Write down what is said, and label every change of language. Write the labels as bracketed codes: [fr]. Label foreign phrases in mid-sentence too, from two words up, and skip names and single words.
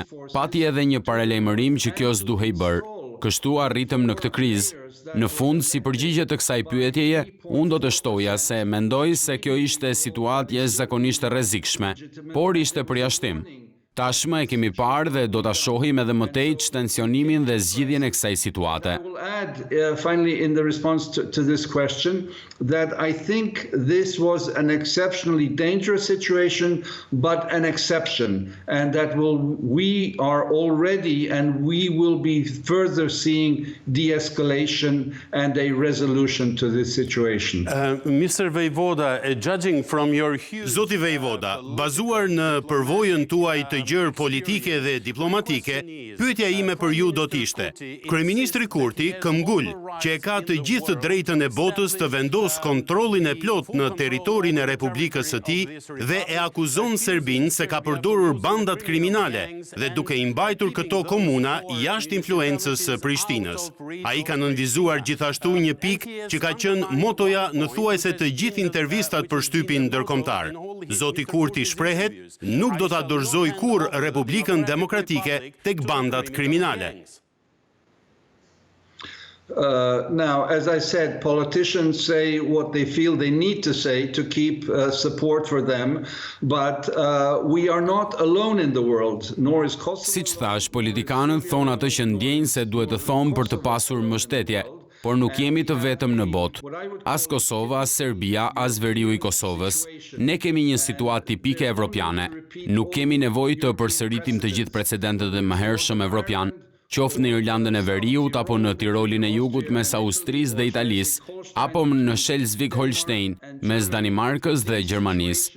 [sq] Pati edhe një paralajmërim që kjo s'duhej bërë. Kështu arritëm në këtë krizë. Në fund, si përgjigje të kësaj pyetjeje, unë do të shtoja se mendoj se kjo ishte situatë jashtëzakonisht e rrezikshme, por ishte përjashtim. Tashmë e kemi parë dhe do ta shohim edhe më tej tensionimin dhe zgjidhjen e kësaj situate. [en] will add, finally, in the response to this question, that I think this was an exceptionally dangerous situation, but an exception, and that we are already and we will be further seeing de-escalation and a resolution to this situation. Mr. Vejvoda, judging from your huge... [sq] Zoti Vejvoda, bazuar në përvojën tuaj të gjerë politike dhe diplomatike, pyetja ime për ju do t'ishte. Kryeministri Kurti këmbgul që e ka të gjithë të drejtën e botës të vendos kontrollin e plot në territorin e Republikës së tij dhe e akuzon Serbinë se ka përdorur bandat kriminale dhe duke i mbajtur këto komuna jashtë influencës së Prishtinës. Ai ka nënvizuar gjithashtu një pikë që ka qenë motoja në thuajse të gjithë intervistat për shtypin ndërkombëtar. Zoti Kurti shprehet, nuk do ta dorëzoj kurrë Republikën Demokratike tek bandat kriminale. [en] Now, as I said, politicians say what they feel they need to say to keep support for them, but we are not alone in the world, nor is Kosovo. [sq] Siç thash, politikanët thonë atë që ndjejnë se duhet të thonë për të pasur mbështetje, por nuk jemi të vetëm në botë. As Kosova, as Serbia, as veriu i Kosovës. Ne kemi një situatë tipike evropiane. Nuk kemi nevojë të përsëritim të gjithë precedentet e mëhershëm evropian, qoftë në Irlandën e Veriut, apo në Tirolin e Jugut mes Austrisë dhe Italisë, apo në Schleswig-Holstein mes Danimarkës dhe Gjermanisë.